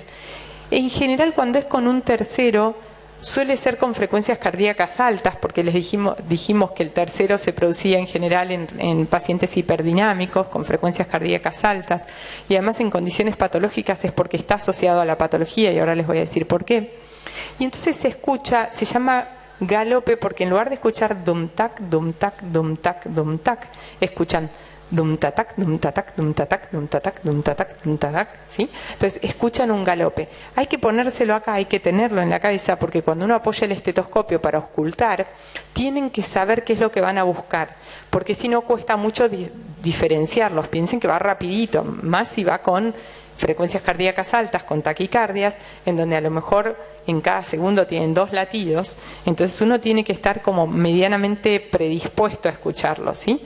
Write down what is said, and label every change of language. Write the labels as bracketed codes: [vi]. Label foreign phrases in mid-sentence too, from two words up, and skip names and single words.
[es] En general, cuando es con un tercero, suele ser con frecuencias cardíacas altas, porque les dijimos que el tercero se producía en general en pacientes hiperdinámicos, con frecuencias cardíacas altas, y además en condiciones patológicas es porque está asociado a la patología, y ahora les voy a decir por qué. Y entonces se llama galope porque en lugar de escuchar dum-tac, dum-tac, dum-tac, dum-tac, escuchan dum-tatac, dum-tatac, dum-tatac, dum-tatac, dum-tatac, dum-tatac, ¿sí? Entonces escuchan un galope. Hay que ponérselo acá, hay que tenerlo en la cabeza, porque cuando uno apoya el estetoscopio para auscultar, tienen que saber qué es lo que van a buscar, porque si no cuesta mucho diferenciarlos. Piensen que va rapidito, más si va con frecuencias cardíacas altas con taquicardias, en donde a lo mejor en cada segundo tienen 2 latidos, entonces uno tiene que estar como medianamente predispuesto a escucharlo, ¿sí?